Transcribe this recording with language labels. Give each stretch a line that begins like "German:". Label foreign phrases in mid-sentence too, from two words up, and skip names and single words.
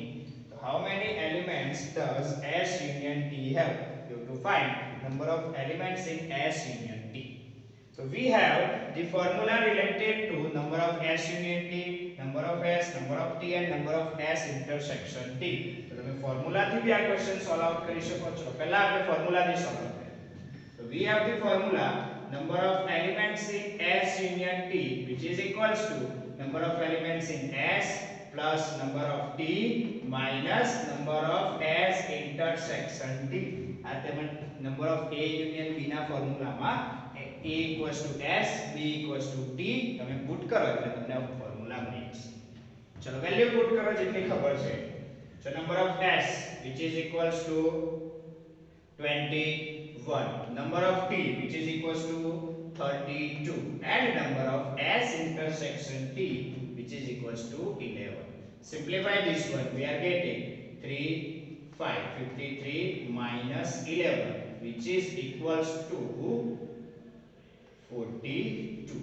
English: So how many elements does S union T have? You have to find number of elements in S union T. So we have the formula related to number of S union T, number of S, number of T, and number of S intersection T.
Gujarati: So તમે ફોર્મ્યુલાથી બી આ
English: question solve out
Gujarati: કરી શકો છો. પહેલા આપણે ફોર્મ્યુલાથી સોલ્વ કરીએ.
English: So we have the formula number of elements in S union T, which is equals to number of elements in S plus number of T minus number of S intersection T. At the number of A union B na formula ma A equals to S, B equals to T.
Gujarati: તમે પુટ કરો એટલે તમને આ ફોર્મ્યુલા મળી જશે. ચલો
English: value put
Gujarati: કરો જેટલી ખબર છે.
English: So number of S which is equals to 21, number of T which is equals to 32, and number of S intersection T which is equals to 11. Simplify this one. We are getting 53 minus 11, which is equals to 42.